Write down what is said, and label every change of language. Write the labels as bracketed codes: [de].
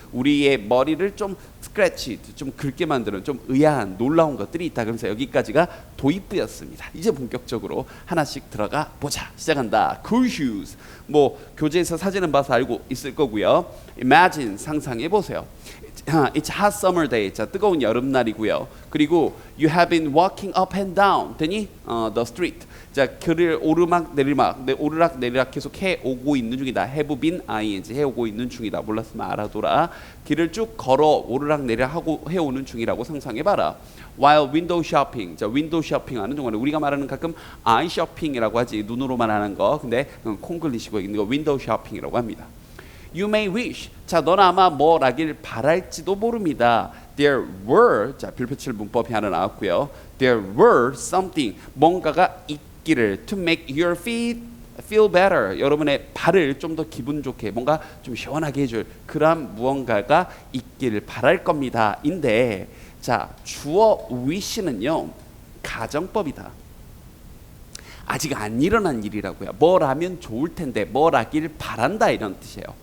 [ko] 우리의 머리를 좀 스크래치, 좀 긁게 만드는 좀 의아한 놀라운 것들이 있다. 그래서 여기까지가 도입부였습니다. 이제 본격적으로 하나씩 들어가 보자. 시작한다. [en] Cool shoes. [ko] 뭐 교재에서 사진은 봐서 알고 있을 거고요. Imagine 상상해 보세요. [en] It's hot summer day. [ko] 자, 뜨거운 여름날이고요. [en] 그리고 you have been walking up and down. [ko] 되니? [en] The street. [ko] 자, 길을 오르막 내리막, 오르락 내리락 계속 해 오고 있는 중이다. have been ing 해 오고 있는 중이다. 몰랐으면 알아둬라. 길을 쭉 걸어 오르락 내리락 하고 해 오는 중이라고 상상해 봐라. [en] While window shopping. [ko] 자, window shopping 하는 동안에 우리가 말하는 가끔 eye shopping이라고 하지. 눈으로만 하는 거. 근데 콩글리시고 있는 거 window shopping이라고 합니다. [en] You may wish. [ko] 자, 넌 아마 뭐라길 바랄지도 모릅니다. [en] There were. [ko] 자, 별표칠 문법이 하나 나왔고요. [en] There were something. [ko] 뭔가가 있기를. [en] To make your feet feel better. [ko] 여러분의 발을 좀 더 기분 좋게, 뭔가 좀 시원하게 해줄 그런 무언가가 있기를 바랄 겁니다. 인데, 자, 주어 wish는요 가정법이다. 아직 안 일어난 일이라고요. 뭐라면 좋을 텐데, 뭐라길 바란다 이런 뜻이에요.